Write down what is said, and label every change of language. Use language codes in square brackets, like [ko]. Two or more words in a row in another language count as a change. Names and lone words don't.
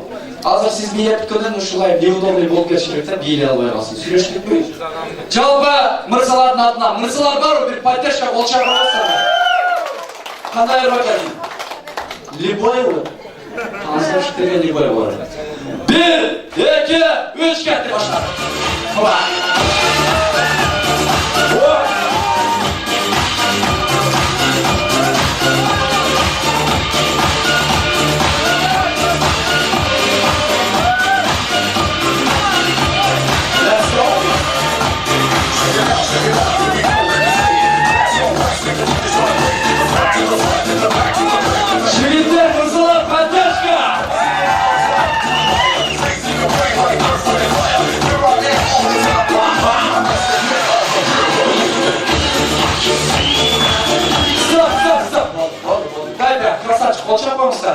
[ky] Азыр сиз бийлеп бүткөндөн ушулай неудобный болуп кетиш керек да, бийлей албай калсын. Сүйлөштүкпү? Жалпы мырзалардын атынан, мырзалар барбы? Бир поддержка кол чакырыңыздар. Кандай ой берсин? Любой. Азыр деген любой бар. 1, 2, 3 [uz] ketdi başlar. [ky] Hopa. [en] Let's go. [ky] Жигиттер, мырзалар, поддержка. Красавчик, қол шаппаңыздар.